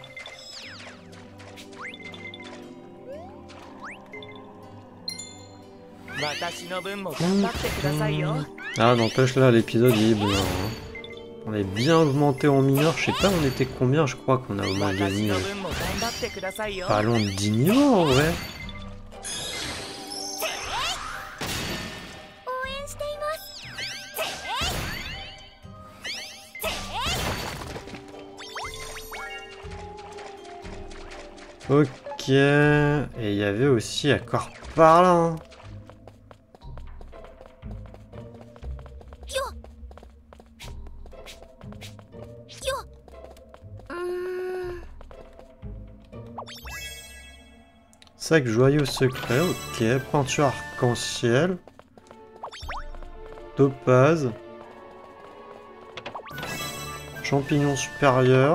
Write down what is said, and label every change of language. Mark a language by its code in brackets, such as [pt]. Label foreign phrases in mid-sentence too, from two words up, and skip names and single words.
[ja] 私の分も頑張ってくださいよ。 [fr] Ah, n'empêche là, l'épisode il est bien. Hein. On est bien augmenté en mineur. Je sais pas, on était combien. Je crois qu'on a au moins [ja] 私 [fr] gagné [ja] の分も頑張ってくださいよ。 [fr] pas loin de 10 niveaux en vrai. [ja] 応援しています。 [fr] Ok. Et il y avait aussi accord par là. Hein. [ja] よっ。よっ。 [fr] Sac joyau secret. Ok. Peinture arc-en-ciel. Topaz. Champignon supérieur.